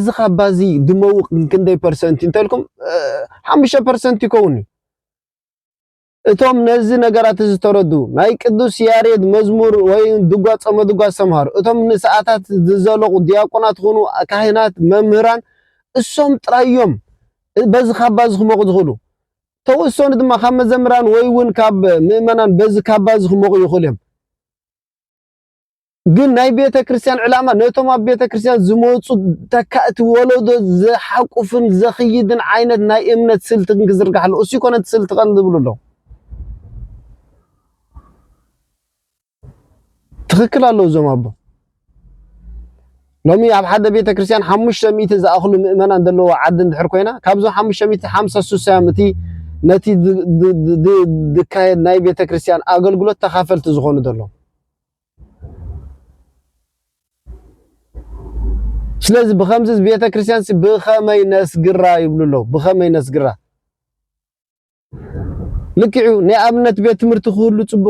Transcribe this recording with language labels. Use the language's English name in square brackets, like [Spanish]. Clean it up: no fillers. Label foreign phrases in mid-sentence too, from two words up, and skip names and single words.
[Tigrinya] ካባ እዚ ድመውቕ ክንደይ ፐርሰንት እንተልኩም 5% ይከውን እቶም ነዚ ነገራት ዝተረዱ ናይ ቅዱስ ያሬድ መዝሙር ወይ ድጓ ጾመ ድጓ ሰምሃሩ እቶም ንሰዓታት ዝዘለቁ ዲያቆናት ኾኑ ካህናት መምህራን እሶም ጥራዮም በዚ ካባ ዝኽመቑ ዝኽእሉ ተወሰኑ ድማ ካብ መዘምራን ወይ እውን ካብ ምእመናን በዚ ካባ ዝኽመቑ ይኽእሉ እዮም ግን ናይ ቤተክርስቲያን ዕላማ ነቶም ኣብ ቤተክርስቲያን ዝመጹ ተካእቲ ወለዶ ዝሓቁፍን ዘኽይድን ዓይነት ናይ እምነት ስልት ክዝርጋሕሉ እሱ ይኮነ ስልት ቀን ዝብሉሎ ትክክል ኣለው ዞም ኣቦ ሎሚ ኣብ ሓደ ቤተክርስቲያን 500 ዝኣኽሉ ምእመናን ዘለዎ ዓዲ እንድሕር ኮይና ካብዞም 556 እቲ ነቲ ድካየድ ናይ ቤተክርስቲያን ኣገልግሎት ተኻፈልቲ ዝኾኑ ዘሎ ስለዚ ብኸምዚ ቤተክርስቲያን ብኸመይ ነስግራ ይብሉሎ ብኸመይ ነስግራ ልክዑ ናይ ኣብነት ቤት ትምህርቲ ክህሉ ጽቡቕ